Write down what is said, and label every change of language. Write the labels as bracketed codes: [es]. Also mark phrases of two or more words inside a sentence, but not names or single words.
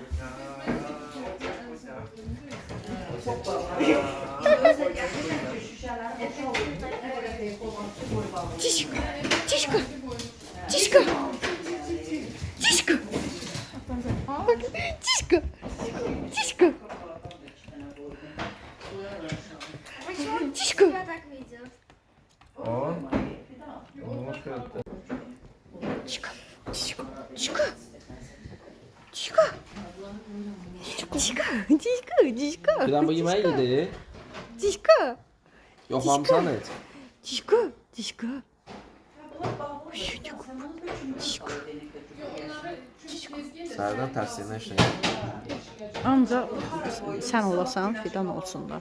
[ru] Тишка, тишка, тишка, тишка, тишка, тишка. Тишка. Я так видел. О, немножко это. Тишка, тишка, тишка. Тишка. Тишka, [az] tişka, tişka. Fidan bu yemeği yedi. Tişka, Yoxlamısan heç. tişka, tişka. Tişka. Sərdən tərsinə işləyir. Ancaq sən olasan, fidan olsun da.